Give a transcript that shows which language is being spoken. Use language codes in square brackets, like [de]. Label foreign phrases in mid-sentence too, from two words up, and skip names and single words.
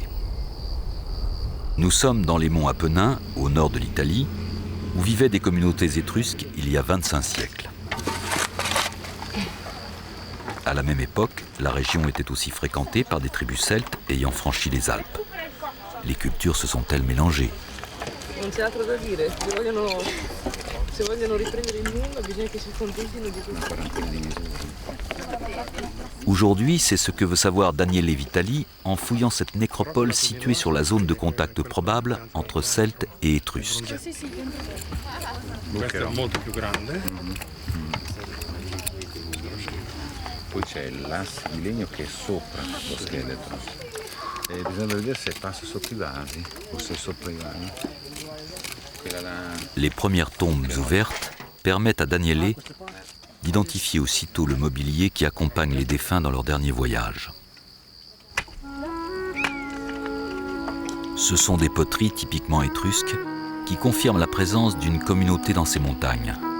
[fr] Nous sommes dans les monts Apennins, au nord de l'Italie, où vivaient des communautés étrusques il y a 25 siècles. À la même époque, la région était aussi fréquentée par des tribus celtes ayant franchi les Alpes. Les cultures se sont-elles mélangées ? [it] Non c'è altro da dire, se vogliono riprendere il mondo bisogna che si contentino di questo. [fr] Aujourd'hui, c'est ce que veut savoir Daniele Vitali en fouillant cette nécropole située sur la zone de contact probable entre Celtes et Étrusques. [it] Questo è molto più grande. Poi c'è l'asse di legno che è sopra lo scheletro e bisogna vedere se passa sotto i vasi o se è sopra i vasi. [fr] Les premières tombes ouvertes permettent à Daniele d'identifier aussitôt le mobilier qui accompagne les défunts dans leur dernier voyage. Ce sont des poteries typiquement étrusques qui confirment la présence d'une communauté dans ces montagnes.